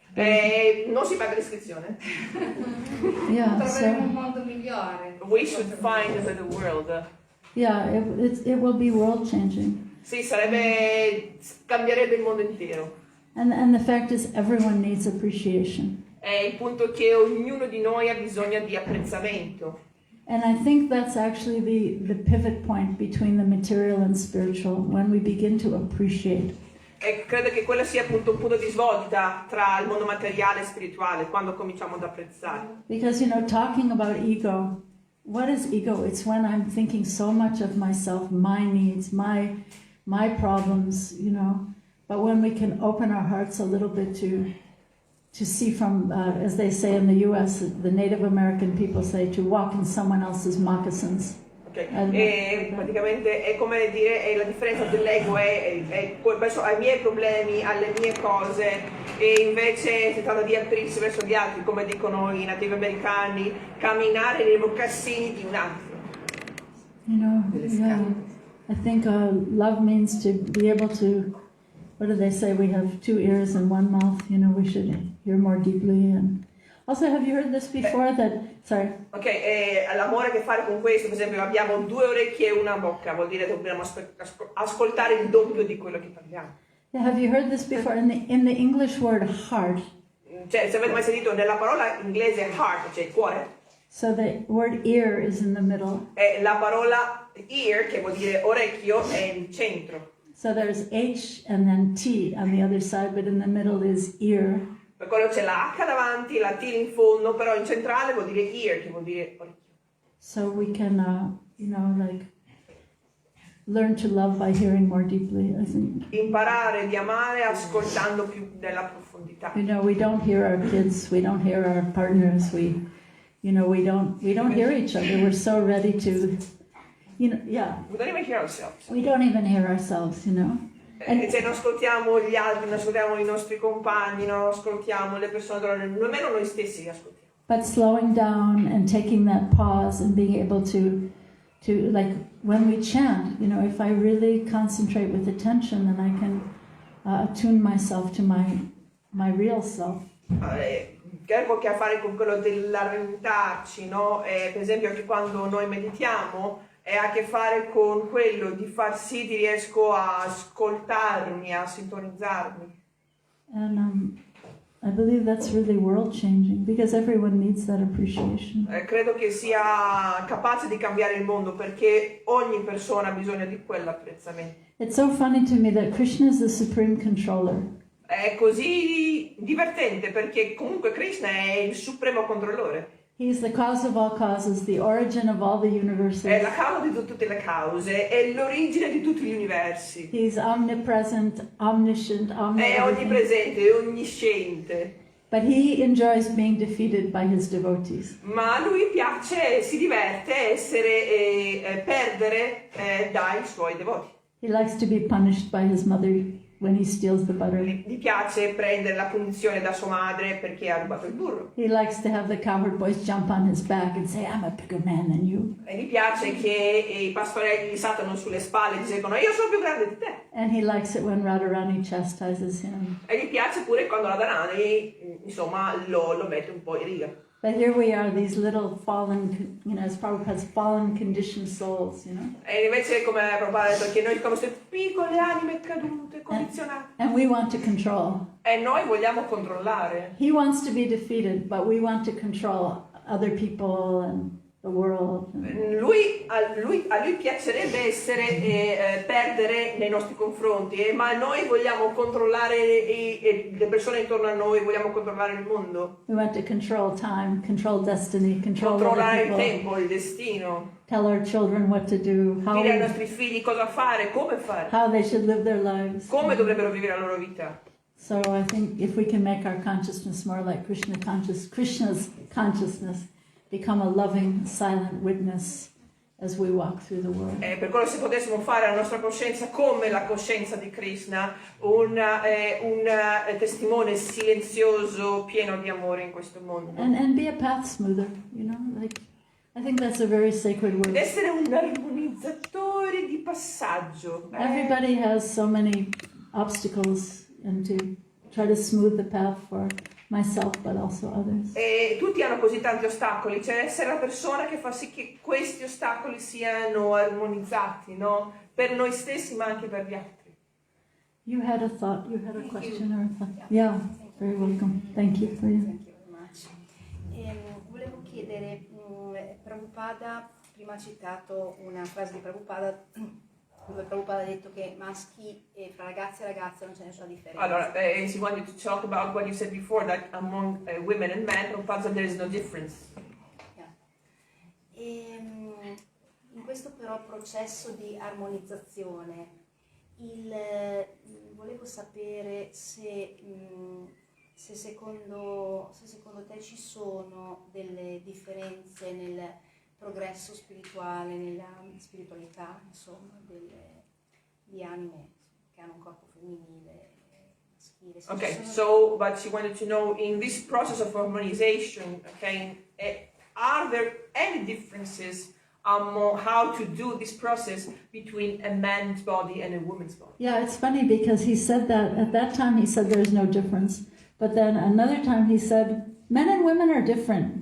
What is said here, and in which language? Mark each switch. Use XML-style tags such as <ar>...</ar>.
<it>Non si paga l'iscrizione.</it> <en>Yeah,</en> <it>Troveremo un mondo migliore.</it> <en>We should find a better world. yeah, it will be world changing.</en> <it>Sì, cambierebbe il mondo intero.</it> <en>And the fact is, everyone needs appreciation.</en> <it>Il punto è che ognuno di noi ha bisogno di apprezzamento.</it> <en>And I think that's actually the pivot point between the material and spiritual, when we begin to appreciate.</en> <it>E credo che quello sia appunto un punto di svolta tra il mondo materiale e spirituale, quando cominciamo ad apprezzare.</it> <en>Because, you know, talking about ego, what is ego? It's when I'm thinking so much of myself, my needs, my problems, you know. But when we can open our hearts a little bit to see from, as they say in the US, the Native American people say, to walk in someone else's moccasins.</en> <it>E praticamente è come dire, la differenza dell'ego è verso ai miei problemi, alle mie cose, e invece si tratta di aprirsi verso gli altri, come dicono i nativi americani, camminare nei mocassini di un altro.</it> <en>You know, yeah, I think love means to be able to, what do they say, we have 2 ears and 1 mouth, you know, we should hear more deeply. And also, have you heard this before? Sorry.</en> <it>Ok, l'amore a che fare con questo, per esempio, abbiamo 2 orecchie e 1 bocca, vuol dire che dobbiamo ascoltare il doppio di quello che parliamo.</it> <en>Yeah, have you heard this before? In the English word heart.</en> <it>Cioè, se avete mai sentito nella parola inglese heart, cioè il cuore,</it> <en>So the word ear is in the middle.</en> <it>la parola ear, che vuol dire orecchio, è il centro.</it> <en>So there's H and then T on the other side, but in the middle is ear.</en> <it>Per quello c'è la H davanti, la T in fondo, però in centrale vuol dire ear, che vuol dire orecchio.</it> <en>So we can, like, learn to love by hearing more deeply, I think.</en> <it>Imparare di amare ascoltando più nella profondità.</it> <en>We don't hear our kids, we don't hear our partners, we don't hear each other. We're so ready to, We don't even hear ourselves. We don't even hear ourselves,</en> <it>Se non ascoltiamo gli altri, non ascoltiamo i nostri compagni, non ascoltiamo le persone, nemmeno noi stessi li ascoltiamo.</it> <en>But slowing down and taking that pause and being able to like when we chant, if I really concentrate with attention, then I can attune myself to my real self.</en> <it>Che ha a che fare con quello dell'arrentarci, no? Per esempio anche quando noi meditiamo, ha a che fare con quello di far sì che riesco a ascoltarmi, a sintonizzarmi.</it> <en>And I believe that's really world changing because everyone needs that appreciation.</en> <it>Credo che sia capace di cambiare il mondo perché ogni persona ha bisogno di quell'apprezzamento.</it> <en>It's so funny to me that Krishna is the supreme controller.</en> <it>È così divertente perché comunque Krishna è il supremo controllore.</it> <en>He's the cause of all causes, the origin of all the universes.</en> <it>È la causa di tutte le cause, è l'origine di tutti gli universi.</it> <en>He's omnipresent, omniscient,</en> <it>È onnipresente, è onnisciente.</it> <en>But he enjoys being defeated by his devotees.</en> <it>Ma a lui piace, si diverte perdere dai suoi devoti.</it> <en>He likes to be punished by his mother when he steals the butter.</en> <it>Gli piace prendere la punizione da sua madre perché ha rubato il burro.</it> <en>He likes to have the cowherd boys jump on his back and say, I'm a bigger man than you.</en> <it>E gli piace che i pastorelli gli saltano sulle spalle e gli dicono io sono più grande di te.</it> <en>And he likes it when Radharani chastises him.</en> <it>E gli piace pure quando la Dharani, insomma, lo mette un po' in riga.</it> <en>But here we are, these little fallen, as Prabhupada's fallen conditioned souls,</en> <it>E invece, come Prabhupada ha detto, che noi siamo queste piccole anime cadute, condizionate.</it> <en>And we want to control.</en> <it>E noi vogliamo controllare.</it> <en>He wants to be defeated, but we want to control other people and the world.</en> <it>A lui piacerebbe perdere nei nostri confronti, ma noi vogliamo controllare le persone intorno a noi, vogliamo controllare il mondo.</it> <en>We want to control time, control destiny,</en> <it>Controllare il</it> <en>other people.</en> <it>tempo, il destino.</it> <en>Tell our children what to do,</en> <it>Dire ai nostri figli cosa fare, come fare,</it> <en>how they should live their lives.</en> <it>come dovrebbero vivere la loro vita.</it> <en>So I think if we can make our consciousness more like Krishna's consciousness, become a loving, silent witness as we walk through the world.</en> <it>Per quello se potessimo fare la nostra coscienza come la coscienza di Krishna, un testimone silenzioso, pieno di amore in questo mondo.</it> <en>And be a path smoother, like I think that's a very sacred word.</en> <it>Ed essere un armonizzatore di passaggio.</it> <en>Everybody has so many obstacles, and to try to smooth the path for myself but also others.</en> <it>E tutti hanno così tanti ostacoli, cioè essere la persona che fa sì che questi ostacoli siano armonizzati, no? Per noi stessi ma anche per gli altri.</it> <en>You had a thought, you had a question or a thought? Yeah, very welcome. Thank you for you. Thank you very much.</en> <it>Volevo chiedere, Prabhupada prima ha citato una frase di Prabhupada dove Prabhupada ha detto che maschi e fra ragazzi e ragazze non c'è nessuna differenza.</it> <en>Allora, he wanted to talk about what you said before, that among women and men, Prabhupada said there is no difference. Yeah.</en> <it>In questo però processo di armonizzazione, volevo sapere se secondo te ci sono delle differenze nel progresso spirituale, nella spiritualità, insomma, di anime che hanno un corpo femminile, maschile.</it> <en>Okay, so, but she wanted to know, in this process of harmonization, okay, are there any differences among how to do this process between a man's body and a woman's body? Yeah, it's funny because he said that, at that time he said there's no difference, but then another time he said, men and women are different.</en>